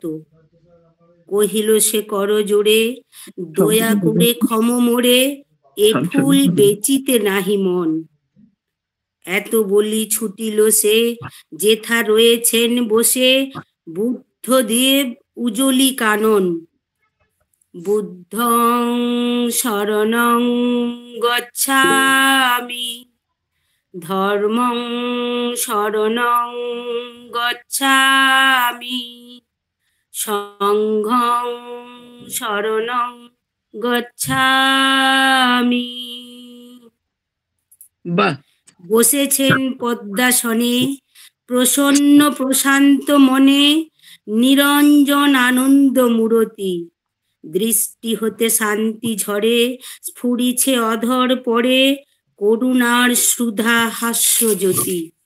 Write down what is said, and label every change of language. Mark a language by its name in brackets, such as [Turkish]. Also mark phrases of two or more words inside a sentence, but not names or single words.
[Bangla] কহিল সে কর জোড়ে, দয়া করে ক্ষম মোরে, এ ফুল বেচিতে নাহি মন। এত বলি ছুটিল সে, যেথা রয়েছেন বসে, বুদ্ধদেব উজলি কানন। [Pali] বুদ্ধং শরণং গচ্ছামি, ধর্মং শরণং গচ্ছামি, সংঘং শরণং গচ্ছামি। [Bangla] বাহ, বসেছেন পদ্মাসনে, প্রসন্ন প্রশান্ত মনে, নিরঞ্জন আনন্দ মূরতি। দৃষ্টি হতে শান্তি ঝরে, স্ফুরিছে অধর পরে, করুণার সুধা হাস্য জ্যোতি।